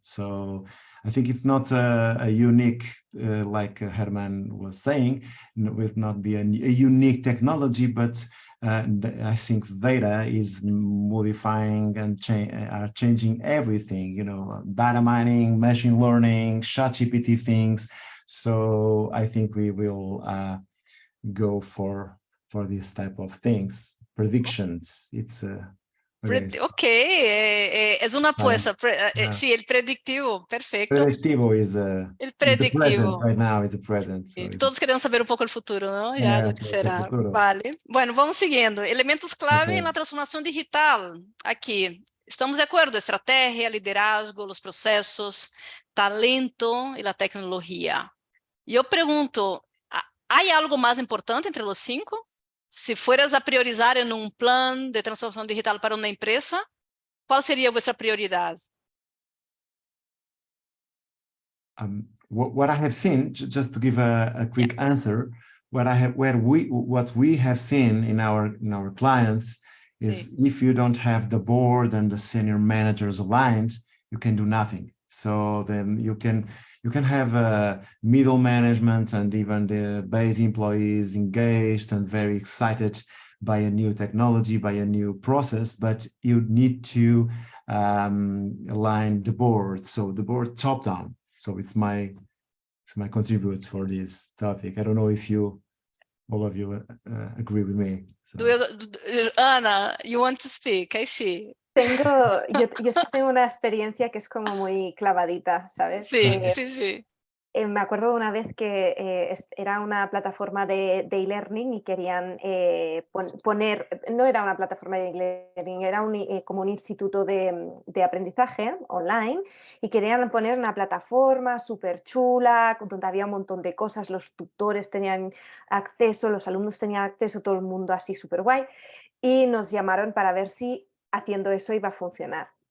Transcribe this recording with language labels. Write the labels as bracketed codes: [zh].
[en] So I think it's not a unique, like Herman was saying, it will not be a unique technology, but I think data is modifying and are changing everything, you know, data mining, machine learning, ChatGPT things. So I think we will go for these type of things, predictions. It's [es] Ok, es una apuesta. Sí, el predictivo, perfecto. [en] Predictivo is [es] El [en] the present [es] predictivo. [en] right now. Is the present. So [es] Todos queremos saber un poco el futuro, ¿no? Ya lo que será. Vale. Bueno, vamos siguiendo. Elementos clave en la transformación digital. Aquí. Estamos de acuerdo. Estrategia, liderazgo, los procesos, talento y la tecnología. Yo pregunto, ¿hay algo más importante entre los 5? Si fueras a priorizar en un plan de transformación digital para una empresa, ¿cuál sería vuestra prioridad? [en] What I have seen, just to give a quick answer, what we have seen in our clients is if you don't have the board and the senior managers aligned, you can do nothing. So then you can have middle management and even the base employees engaged and very excited by a new technology, by a new process, but you need to align the board. So the board top down. So it's my contribute for this topic. I don't know if all of you agree with me. So. Ana, you want to speak? I see. [es] Yo sí tengo una experiencia que es como muy clavadita, ¿sabes? Sí, sí. Me acuerdo de una vez que era una plataforma de e-learning y querían poner, no era una plataforma de e-learning, era como un instituto de aprendizaje online, y querían poner una plataforma súper chula, donde había un montón de cosas, los tutores tenían acceso, los alumnos tenían acceso, todo el mundo así súper guay, y nos llamaron para ver si haciendo eso iba a funcionar.